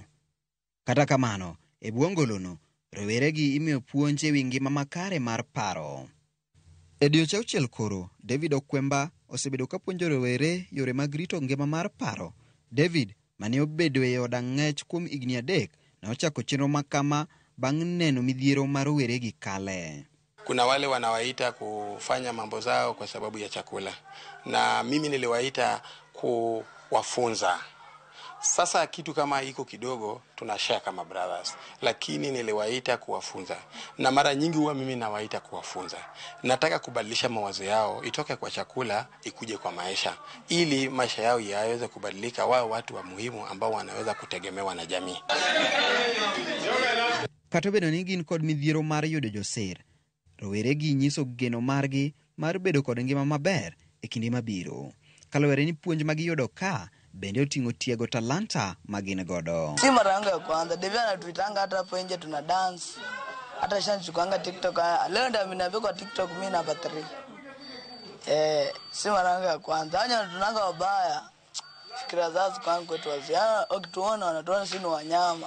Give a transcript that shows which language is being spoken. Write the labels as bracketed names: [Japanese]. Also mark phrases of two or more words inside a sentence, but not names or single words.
[Luo (Kenya and Tanzania)] Kata kamano, e bwo ngolono, roweregi imiyo puonj e wi ngima makare mar paro. E dioche 6 koro, David Okwemba osebedo ka puonjo rowere yore mag rito ngima mar paro. David, mane obedo e od ang'ech kuom higni 3, na ochako chenro makama bang' neno midhiero ma roweregi kale. [Swahili] Kuna wale wanawaita kufanya mambo zao kwa sababu ya chakula, na mimi niliwaita kuwafunza. Sasa kitu kama iko kidogo tunashare kama brothers, lakini niliwaita kuwafunza, na mara nyingi huwa mimi nawaita kuwafunza. Nataka kubadilisha mawazo yao itoke kwa chakula ikuje kwa maisha, ili maisha yao yaweze kubadilika, wao watu wa muhimu ambao wanaweza kutegemewa na jamii. [Luo (Kenya and Tanzania)] Kata bedo ni gin kod midhiero mar yudo joser, roweregi nyiso geno margi mar bedo kod ngima maber e kinde mabiro. Kaluwore ni puonj ma giyudo ka bende oting'o tiego talanta ma gin godo. [Swahili] Si mara yangu ya kwanza, Devi anatuitanga hata hapo nje tuna dance. Hata shanchukuanga TikTok. Leo ndio ameniambia kwa TikTok mimi namba 3. Si mara yangu ya kwanza. Hanya tunanga wabaya. Fikira zao kwangu kwetu wazi. Wakituona wanatuona sisi ni wanyama.